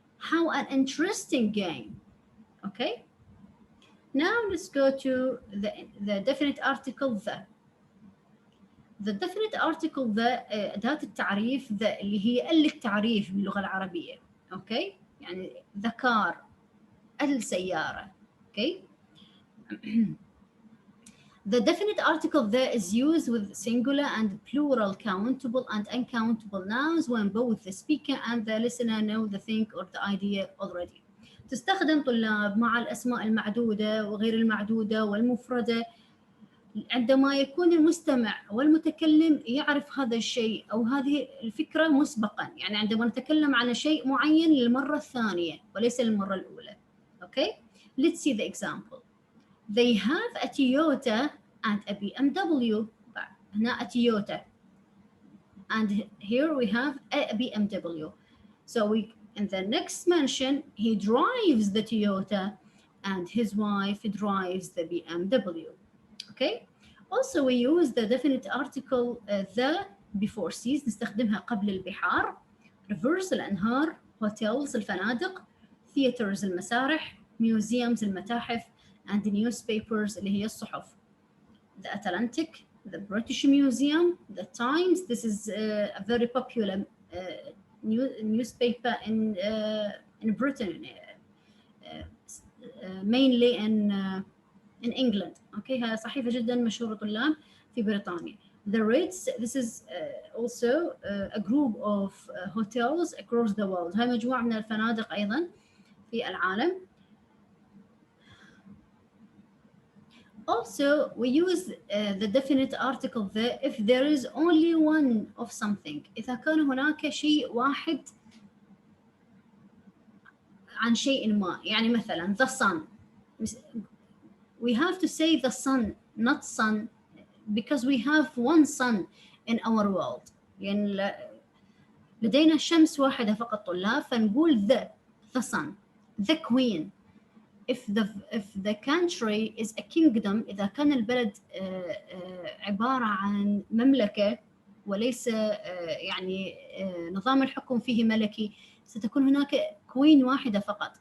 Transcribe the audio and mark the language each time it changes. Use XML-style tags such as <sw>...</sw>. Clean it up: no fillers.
<en>How an interesting game. Okay. Now let's go to the definite article the.</en> <ar>The definite article the أداة التعريف the اللي هي التعريف باللغة العربية.</ar> <en>Okay. يعني the car السيارة. Okay. The definite article there is used with singular and plural countable and uncountable nouns when both the speaker and the listener know the thing or the idea already.</en> <ar>تستخدم طلاب مع الأسماء المعدودة وغير المعدودة والمفردة عندما يكون المستمع والمتكلم يعرف هذا الشيء أو هذه الفكرة مسبقاً. يعني عندما نتكلم عن شيء معين للمرة الثانية وليس للمرة الأولى.</ar> <en>Okay? Let's see the example. They have a Toyota and a BMW. هنا a Toyota. And here we have a BMW. So in the next mention, he drives the Toyota and his wife drives the BMW. Okay. Also we use the definite article the before seas</en> <ar>نستخدمها قبل البحار. Rivers الأنهار. Hotels الفنادق. Theaters المسارح. Museums المتاحف. and the newspapers اللي هي الصحف.</ar> <en>The Atlantic, the British Museum, the Times. This is a very popular newspaper in Britain, mainly in England.</en> <ar>Okay, هي صحيفة جدا مشهورة طلاب في بريطانيا.</ar> <en>The Ritz, this is also a group of hotels across the world.</en> <ar>هاي مجموعة من الفنادق أيضا في العالم.</ar> <en>Also, we use the definite article there if there is only one of something.</en> <ar>إذا كان هناك شيء واحد عن شيء ما. يعني مثلا</ar> <en>the sun. We have to say the sun, not sun, because we have one sun in our world.</en> <ar>يعني لدينا شمس واحدة فقط طلاب فنقول</ar> <en>the sun, the queen. If the country is a kingdom,</en> <ar>إذا كان البلد عبارة عن مملكة وليس يعني نظام الحكم فيه ملكي ستكون هناك queen واحدة فقط.</ar>